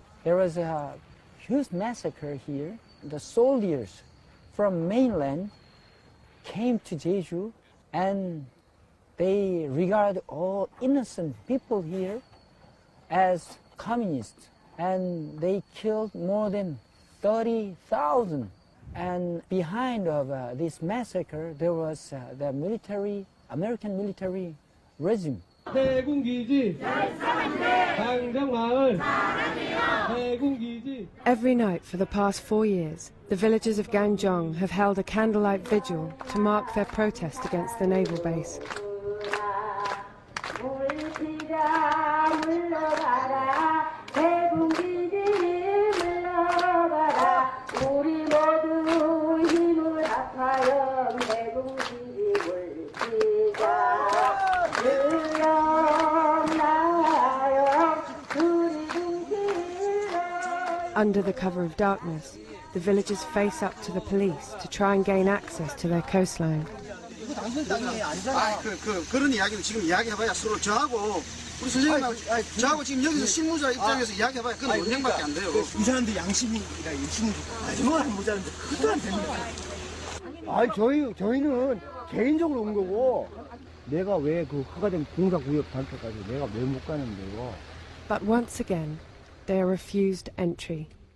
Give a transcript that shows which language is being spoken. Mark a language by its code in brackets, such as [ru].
[en] There was a huge massacre here. The soldiers from mainland came to Jeju and they regard all innocent people here as communists, and they killed more than 30,000. And behind of this massacre there was the military, American military regime. [ko] 해군기지 강정마을 해군기지. [en] Every night for the past 4 years, the villagers of Gangjong have held a candlelight vigil to mark their protest against the naval base. Under the cover of darkness, the villagers face up to the police to try and gain access to their coastline. [ko] 그런 이야기는 지금 이야기해봐야 서로 저하고 우리 선생님하고 저하고 지금 여기서 실무자 입장에서 이야기해봐야 그건 논쟁밖에 안 돼요. 이 사람들 양심이라 열심히 정말 모자란데 그것도 안 됩니다. 저희는 개인적으로 온 거고 내가 왜 그 허가된 공사구역 단체까지 내가 왜 못 가는데요. [en] But once again, they are refused entry.